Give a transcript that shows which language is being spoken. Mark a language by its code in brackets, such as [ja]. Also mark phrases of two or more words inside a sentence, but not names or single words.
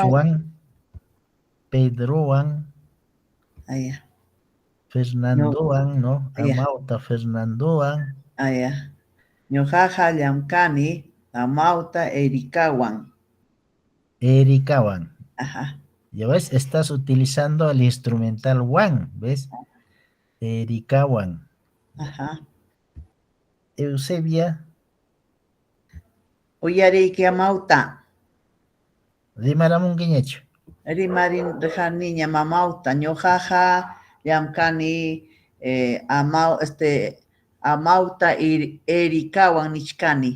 [qu] Carloswan, Pedrowan, Aya, Fernandowan, ¿no? Aya. Amauta Fernandowan. aya. Ñuqaqa llamkani amawta Erikawan. Erikawan. Ajá. [es] Ya ves, estás utilizando el instrumental wan, ¿ves? [qu] Erikawan. Ajá. Eusebia, Uyariki amawta. Rimaramunguiñecho. Rimarin niña mamauta. Ñuqaqa llamkani amawta Erikawan nichkani.